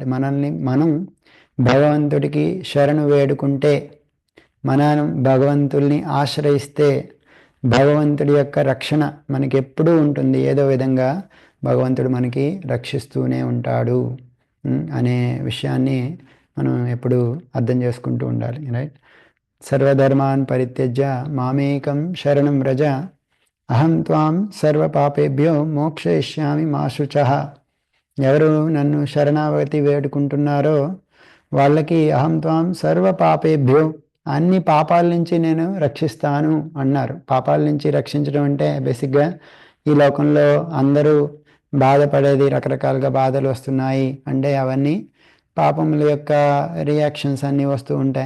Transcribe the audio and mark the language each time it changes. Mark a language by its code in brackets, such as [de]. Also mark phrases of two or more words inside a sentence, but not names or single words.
[te] మనం భగవంతుడికి శరణు వేడుకుంటే, మనం భగవంతుల్ని ఆశ్రయిస్తే భగవంతుడి యొక్క రక్షణ మనకి ఎప్పుడూ ఉంటుంది. ఏదో విధంగా భగవంతుడు మనకి రక్షిస్తూనే ఉంటాడు అనే విషయాన్ని మనం ఎప్పుడు అర్థం చేసుకుంటూ ఉండాలి. రైట్. [sa] సర్వధర్మాన్ పరిత్యజ్య మామేకం శరణం వ్రజ అహం త్వాం సర్వ పాపేభ్యో మోక్షయిష్యామి మా శుచః. [te] ఎవరు నన్ను శరణాగతి వేడుకుంటున్నారో వాళ్ళకి [sa] అహం త్వాం సర్వ పాపేభ్యో, [te] అన్ని పాపాల నుంచి నేను రక్షిస్తాను అన్నారు. పాపాల నుంచి రక్షించడం అంటే బేసిక్గా ఈ లోకంలో అందరూ బాధపడేది, రకరకాలుగా బాధలు వస్తున్నాయి అంటే అవన్నీ పాపముల యొక్క రియాక్షన్స్ అన్నీ వస్తూ ఉంటాయి.